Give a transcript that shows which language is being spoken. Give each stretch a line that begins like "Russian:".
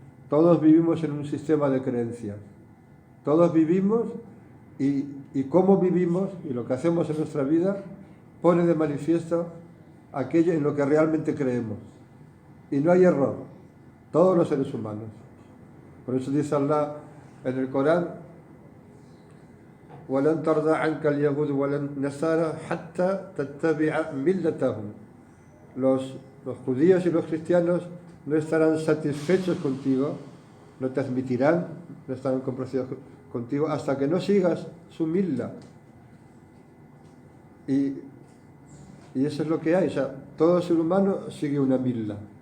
Spanish: Todos vivimos en un sistema de creencias. Todos vivimos y cómo vivimos y lo que hacemos en nuestra vida pone de manifiesto aquello en lo que realmente creemos. Y no hay error. Todos los seres humanos.
Arabic: Por eso dice Allah en el Corán: وَلَنْ تَرْضَ عَنْكَ الْيَهُودُ وَلَا النَّصَارَى حَتَّى تَتَّبِعَ مِلَّتَهُمْ.
Spanish: Los judíos y los cristianos no estarán satisfechos contigo, no te admitirán, no estarán complacidos contigo hasta que no sigas su milla. Y eso es lo que hay. O sea, todo ser humano sigue una milla.